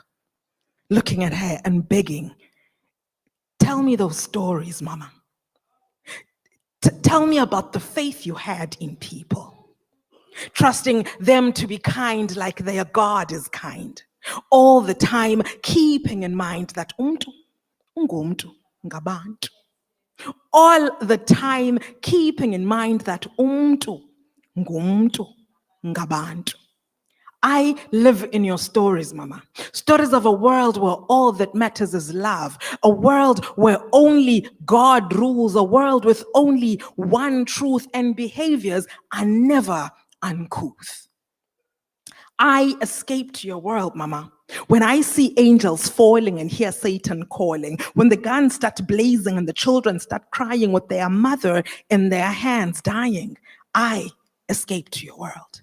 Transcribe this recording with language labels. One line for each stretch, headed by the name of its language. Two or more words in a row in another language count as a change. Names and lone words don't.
English: Looking at her and begging, tell me those stories, Mama. Tell me about the faith you had in people. Trusting them to be kind like their God is kind. All the time keeping in mind that
Xhosa: umntu ungumntu ngabantu.
English: All the time keeping in mind that
Xhosa: umntu ngumntu ngabantu.
English: I live in your stories, Mama. Stories of a world where all that matters is love. A world where only God rules. A world with only one truth and behaviors are never uncouth. I escaped your world, Mama. When I see angels falling and hear Satan calling, when the guns start blazing and the children start crying with their mother in their hands dying, I escaped your world.